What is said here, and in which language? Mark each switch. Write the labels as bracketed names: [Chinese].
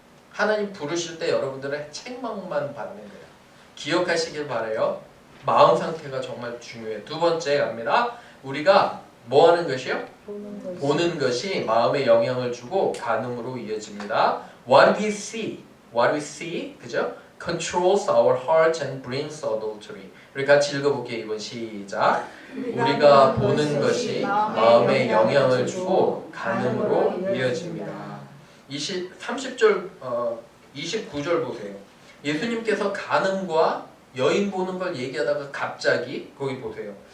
[Korean] 하나님 부르실 때 여러분들은 책망만 받는 거예요. 기억하시길 바라요. 마음 상태가 정말 중요해요. 두 번째 갑니다. 우리가 뭐 하는 것이요? 보는 것이 마음에 영향을 주고 간음으로 이어집니다. [English] What we see, [Korean] 그죠? [English] Controls our heart and brings adultery. [Korean] 우리 같이 읽어볼게요. 이번 시작. 우리가 보는 것이 마음에 영향을 주고 간음으로 이어집니다. 30절, 29절 보세요. 예수님께서 간음과 여인 보는 걸 얘기하다가 갑자기 거기 보세요.